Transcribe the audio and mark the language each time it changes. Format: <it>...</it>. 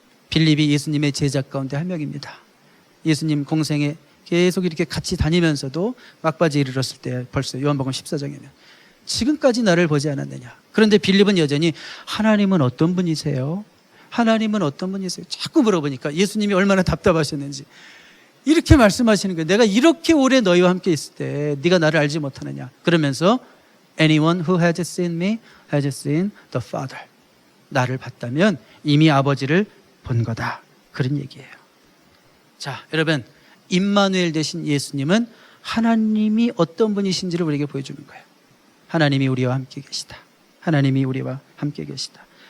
<ko>빌립이 예수님의 제자 가운데 한 명입니다. 예수님 공생에 계속 이렇게 같이 다니면서도 막바지에 이르렀을 때 벌써 요한복음 14장이면 지금까지 나를 보지 않았느냐. 그런데 빌립은 여전히 하나님은 어떤 분이세요? 하나님은 어떤 분이세요? 자꾸 물어보니까 예수님이 얼마나 답답하셨는지 이렇게 말씀하시는 거예요. 내가 이렇게 오래 너희와 함께 있을 때 네가 나를 알지 못하느냐. 그러면서</ko> <en>Anyone who has seen me has seen the Father.</en> <ko>나를 봤다면 이미 아버지를 본 거다. 그런 얘기예요. 자, 여러분, 임마누엘 되신 예수님은 하나님이 어떤 분이신지를 우리에게 보여주는 거예요. 하나님이 우리와 함께 계시다. 하나님이 우리와 함께 계시다.</ko>